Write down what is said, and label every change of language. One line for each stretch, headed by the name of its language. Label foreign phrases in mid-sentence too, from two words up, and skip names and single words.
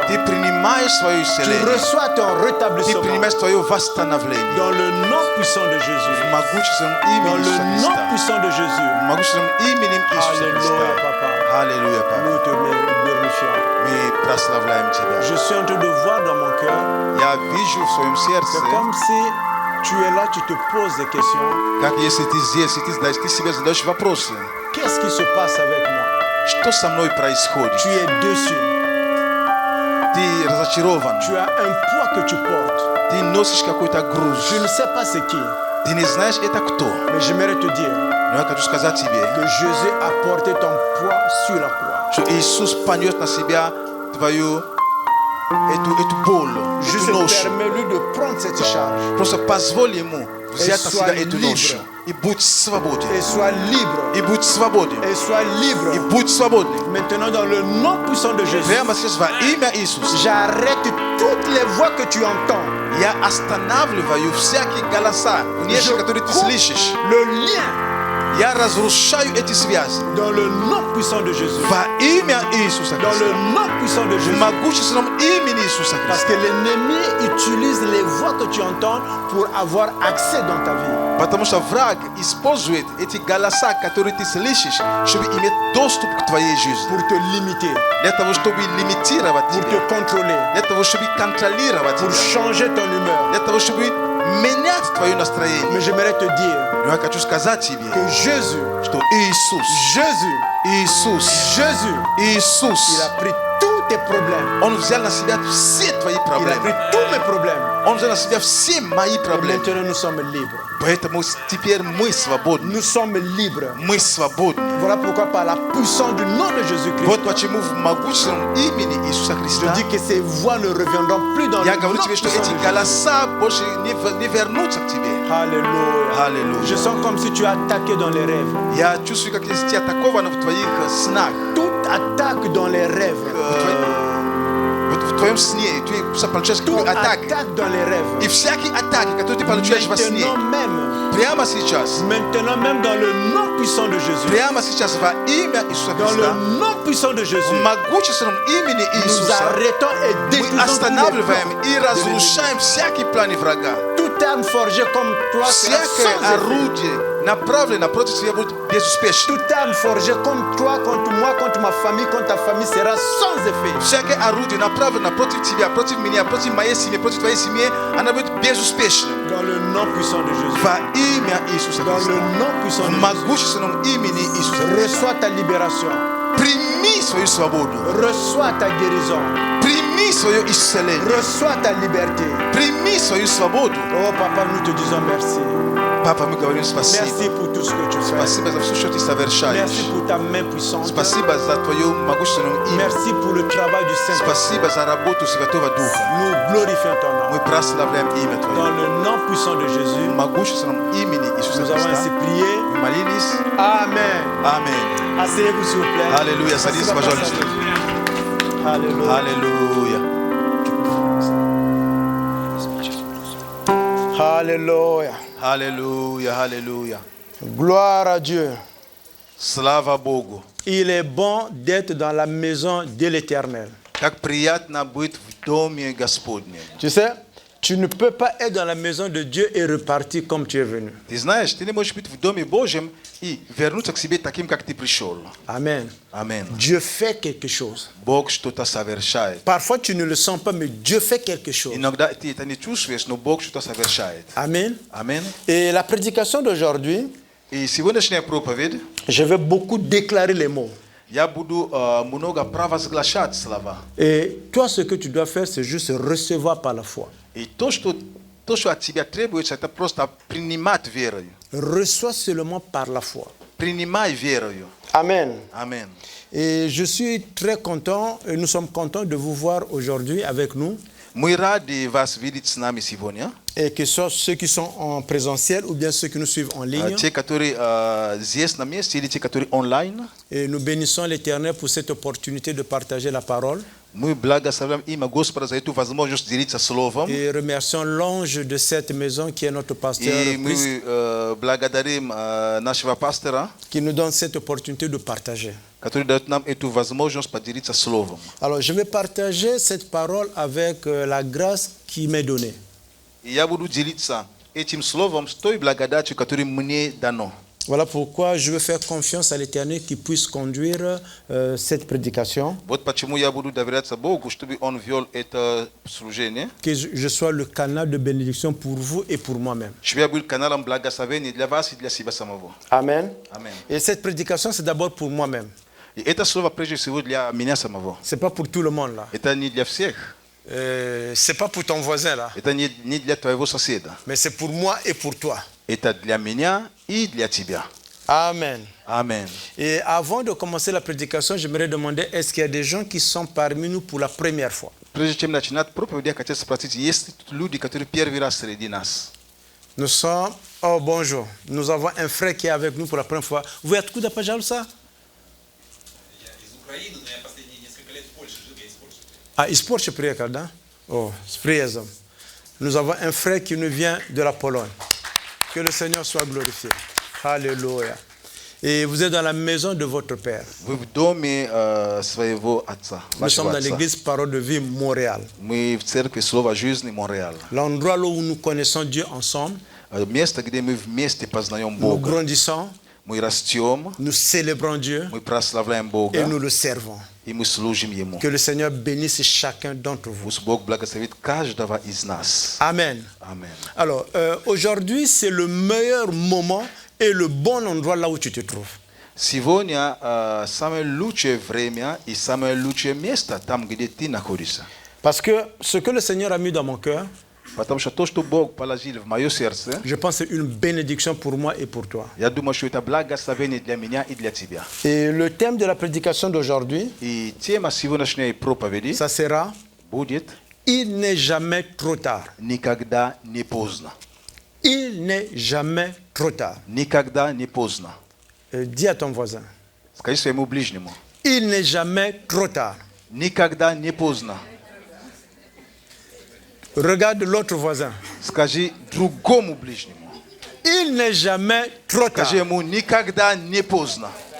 French: Tu reçois ton rétablissement. Dans le nom puissant de Jésus. Dans le nom puissant de Jésus. Alléluia, papa. Nous te glorifions.
Russian: прославляем Тебя.
French: Je suis en train de voir dans mon cœur
Russian: Я вижу в своем сердце,
French: c'est comme si tu es là, tu te poses des questions.
Russian: как если ты здесь, и ты себе задаешь вопросы.
French: Qu'est-ce qui se passe avec moi?
Russian: Что со мной происходит?
French: Tu es déçu.
Russian: Ты разочарован.
French: Tu as un poids que tu portes.
Russian: Ты носишь какой-то груз.
French: Je ne sais pas c'est qui,
Russian: Ты не знаешь, это кто.
French: mais j'aimerais te dire
Russian: Но я хочу сказать тебе,
French: que Jésus a porté ton poids sur la croix.
Russian: что Иисус понес на себя твою эту боль,
French: Juste
Russian: эту ношу.
French: permets-lui de prendre cette charge
Russian: Просто позволь ему взять на
French: sois
Russian: себя эту
French: libre.
Russian: ношу. И будь свободен.
French: et sois libre.
Russian: И будь свободен.
French: Et sois libre.
Russian: И будь свободен.
French: Maintenant, dans le nom puissant de Jésus,
Russian: Прямо сейчас во имя Иисуса
French: j'arrête toutes les voix que tu entends.
Russian: я останавливаю всякие голоса, внешние, которые ты слышишь.
French: Le lien
Russian: Я разрушаю эти связи.
French: dans le nom puissant de Jésus.
Russian: Во имя Иисуса
French: Dans le
Russian: Христа.
French: nom puissant de
Russian: В
French: Jésus.
Russian: могущественном имени Иисуса
French: Parce
Russian: Христа.
French: que l'ennemi utilise les voix que tu entends pour avoir accès dans ta vie.
Russian: Потому что враг использует эти голоса, которые ты слышишь, чтобы иметь доступ к твоей жизни.
French: Pour te limiter,
Russian: Для того, чтобы лимитировать
French: pour
Russian: тебя.
French: te contrôler,
Russian: Для того, чтобы контролировать
French: pour
Russian: тебя.
French: changer ton humeur.
Russian: Для того, чтобы менять твое настроение.
French: Mais j'aimerais te dire
Russian: Но я хочу сказать тебе,
French: que Jésus,
Russian: что Иисус,
French: il
Russian: Иисус,
French: a pris tous tes problèmes.
Russian: Он взял на себя все твои
French: Il a pris
Russian: проблемы.
French: tous mes problèmes.
Russian: Он взял на себя все мои
French: Et
Russian: проблемы.
French: maintenant, nous sommes libres.
Russian: Поэтому теперь мы свободны.
French: Nous sommes libres.
Russian: Мы свободны.
French: Voilà pourquoi par la puissance du nom de Jésus-Christ,
Russian: Вот почему в могущественном имени Иисуса
French: je
Russian: Христа
French: dis que ces voix ne reviendront plus dans
Russian: я
French: le nom
Russian: говорю тебе, что
French: puissant
Russian: эти
French: de Jésus.
Russian: голоса больше не вернутся к тебе.
French: Alléluia.
Russian: Аллилуйя.
French: Je sens comme si tu as attaqué dans les rêves.
Russian: Я чувствую, как если тебя атаковано в твоих снах.
French: Toute attaque dans les rêves.
Russian: Вот в твоем сне, ты получаешь
French: Toute
Russian: какую-то атаку.
French: attaque dans les rêves.
Russian: И всякие атаки, которые ты получаешь во сне, прямо сейчас,
French: Maintenant même dans le nom puissant de Jésus.
Russian: прямо сейчас во имя Иисуса
French: Dans le
Russian: Христа,
French: nom puissant de
Russian: в
French: Jésus.
Russian: могущественном имени
French: Nous
Russian: Иисуса,
French: arrêtons et
Russian: мы
French: détruisons tous les
Russian: останавливаем
French: plans
Russian: и
French: de
Russian: разрушаем всякие планы врага.
French: l'ennemi. Toute arme forgée comme toi sera
Russian: Всякое
French: sans effet.
Russian: орудие, направленное против тебя, будет безуспешно.
French: Toute arme forgée contre toi, contre moi, contre ma famille, contre ta famille sera sans effet.
Russian: Всякое орудие, направленное против тебя, против меня, против моей семьи, против твоей семьи, оно будет безуспешным.
French: Dans le nom puissant de Jésus.
Russian: Во имя Иисуса
French: Dans
Russian: Христа,
French: le nom puissant
Russian: в
French: de Jésus.
Russian: могущественном имени Иисуса Христа,
French: Reçois ta libération.
Russian: прими свою свободу,
French: Reçois ta guérison.
Russian: прими свое исцеление,
French: Reçois ta liberté.
Russian: прими свою свободу.
French: Oh papa, nous te disons merci.
Russian: Папа, мы говорим
French: Merci
Russian: спасибо.
French: pour tout ce que tu fais.
Russian: Спасибо за все, что ты совершаешь.
French: Merci pour ta main puissante.
Russian: Спасибо за твое могущественное имя.
French: Merci pour le travail du Saint-Esprit.
Russian: Спасибо за работу Святого Духа.
French: Nous glorifions ton nom.
Russian: Мы прославляем имя
French: Dans
Russian: Твое.
French: le nom puissant de
Russian: В
French: Jésus,
Russian: могущественном имени Иисуса
French: nous avons ainsi
Russian: Христа.
French: prié.
Russian: Мы молились.
French: Amen.
Russian: Аминь.
French: Asseyez-vous s'il vous plaît.
Russian: Аллилуйя. Садитесь, пожалуйста.
French: Alléluia.
Russian: Аллилуйя.
French: Alléluia.
Russian: Аллилуйя. Аллилуйя.
French: Gloire à Dieu.
Russian: Слава Богу.
French: Il est bon d'être dans la maison de l'Éternel.
Russian: Как приятно быть в доме Господнем.
French: Tu sais, tu ne peux pas être dans la maison de Dieu et repartir comme tu es venu.
Russian: Ты знаешь, ты не можешь быть в доме Божьем и вернуться к себе таким, как ты пришел.
French: Amen.
Russian: Аминь.
French: Dieu fait quelque chose.
Russian: Бог что-то совершает.
French: Parfois, tu ne le sens pas, mais Dieu fait quelque chose.
Russian: Иногда ты это не чувствуешь, но Бог что-то совершает.
French: Amen.
Russian: Аминь.
French: Et la prédication d'aujourd'hui,
Russian: И сегодняшняя проповедь,
French: je vais beaucoup déclarer les mots.
Russian: я буду много провозглашать слова.
French: Et toi, ce que tu dois faire, c'est juste recevoir par la foi.
Russian: И то, что от тебя требуется, это просто принимать верою.
French: Reçois seulement par la foi.
Russian: Принимай верою.
French: Amen.
Russian: Аминь.
French: Et je suis très content, et nous sommes contents de vous voir aujourd'hui avec nous.
Russian: Мы рады вас видеть с нами сегодня.
French: Et que ce soit ceux qui sont en présentiel ou bien ceux qui nous suivent en ligne.
Russian: Те, которые здесь на месте, или те, которые онлайн.
French: Et nous bénissons l'Éternel pour cette opportunité de partager la parole.
Russian: Мы благословляем имя Господа за эту возможность делиться словом.
French: Et remercions l'ange de cette maison qui est notre pasteur,
Russian: И мы благодарим нашего пастора,
French: qui nous donne cette opportunité de partager.
Russian: который дает нам эту возможность поделиться словом.
French: Alors, je vais partager cette parole avec la grâce qui m'est donnée.
Russian: И я буду делиться этим словом с той благодатью, которая мне дано.
French: Voilà pourquoi je veux faire confiance à l'Éternel qui puisse conduire cette prédication.
Russian: Вот почему я буду доверяться Богу, чтобы Он вел это служение.
French: Que je sois le canal de bénédiction pour vous et pour moi-même.
Russian: Чтобы я был каналом благословения для вас и для себя самого.
French: Amen.
Russian: Amen.
French: Et cette prédication, c'est d'abord pour moi-même.
Russian: И это слово прежде всего для меня самого.
French: C'est pas pour tout le monde là.
Russian: Это не для всех.
French: C'est pas pour ton voisin là.
Russian: Это не для твоего соседа.
French: Mais c'est pour moi et pour toi.
Russian: Это для меня и для тебя.
French: Amen.
Russian: Amen.
French: Et avant de commencer la prédication, j'aimerais demander, est-ce qu'il y a des gens qui sont parmi nous pour la première fois?
Russian: Прежде чем начинать проповедь, я хотел спросить, есть люди, которые первый раз среди нас?
French: Nous sommes... Oh, bonjour. Nous avons un frère qui est avec nous pour la première fois. Vous êtes
Russian: откуда, пожалуйста? Из Украины, но я последние несколько лет в Польше жил, я из Польши. Ah, из Польши приехал, да? Oh, с приездом.
French: Nous avons un frère qui nous vient de la Pologne. Que le Seigneur soit glorifié. Alléluia. Et vous êtes dans la maison de votre Père.
Russian: Вы в доме своего отца,
French: Nous sommes
Russian: вашего
French: dans
Russian: отца.
French: l'église Parole de Vie Montréal.
Russian: Мы в церкви Слова Жизни Монреал.
French: L'endroit là où nous connaissons Dieu ensemble.
Russian: Место, где мы вместе познаем
French: Nous
Russian: Бога.
French: grandissons,
Russian: Мы растем,
French: nous célébrons Dieu
Russian: мы прославляем
French: et
Russian: Бога
French: nous le servons.
Russian: и мы служим Ему.
French: Que le Seigneur bénisse chacun d'entre vous.
Russian: Пусть Бог благословит каждого из нас.
French: Amen.
Russian: Amen.
French: Alors, aujourd'hui, c'est le meilleur moment et le bon endroit là où tu te trouves.
Russian: Сегодня самое лучшее время и самое лучшее место там, где ты находишься.
French: Parce que ce que le Seigneur a mis dans mon cœur,
Russian: Потому что то, что Бог положил в мое сердце,
French: je pense que c'est une bénédiction pour moi et pour toi.
Russian: я думаю, что это благословение для меня и для тебя.
French: Et le thème de la prédication d'aujourd'hui,
Russian: И тема сегодняшней проповеди
French: ça sera
Russian: будет
French: Il n'est jamais trop tard.
Russian: «Никогда не поздно».
French: Il n'est jamais trop tard.
Russian: Никогда не поздно.
French: Dis à ton voisin.
Russian: Скажи своему ближнему.
French: Il n'est jamais trop tard.
Russian: Никогда не поздно.
French: Regarde l'autre voisin.
Russian: Скажи другому ближнему.
French: Il n'est jamais trop tard.
Russian: Скажи ему «Никогда не поздно».